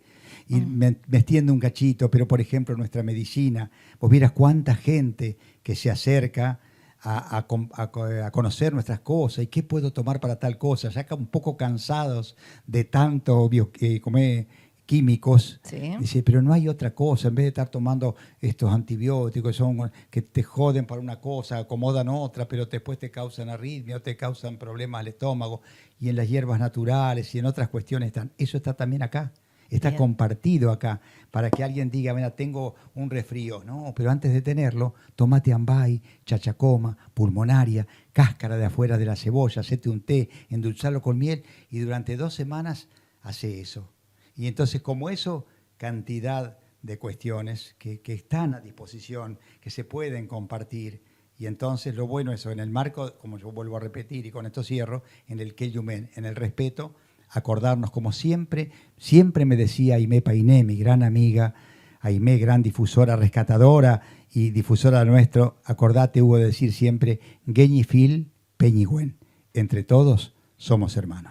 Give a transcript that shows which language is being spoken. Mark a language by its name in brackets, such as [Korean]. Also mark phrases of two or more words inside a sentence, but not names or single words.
[Spanish] Y me extiendo un cachito, pero por ejemplo nuestra medicina, vos vieras cuánta gente que se acerca a conocer nuestras cosas y qué puedo tomar para tal cosa, ya un poco cansados de tanto químicos, dice, pero no hay otra cosa, en vez de estar tomando estos antibióticos que te joden para una cosa, acomodan otra, pero después te causan arritmia o te causan problemas al estómago, y en las hierbas naturales y en otras cuestiones están, eso está también acá. Está compartido acá, para que alguien diga, mira, tengo un resfrío. No, pero antes de tenerlo, tomate ambay, chachacoma, pulmonaria, cáscara de afuera de la cebolla, hacete un té, endulzarlo con miel y durante 2 semanas hace eso. Y entonces, como eso, cantidad de cuestiones que están a disposición, que se pueden compartir. Y entonces lo bueno es eso, en el marco, como yo vuelvo a repetir y con esto cierro, en el Keyumen, en el respeto, acordarnos como siempre me decía Aimé Painé, mi gran amiga, Aimé, gran difusora, rescatadora y difusora nuestro, acordate, Hugo, de decir siempre, [Mapuche] Geñifil, Peñigüen, [Spanish] entre todos somos hermanos.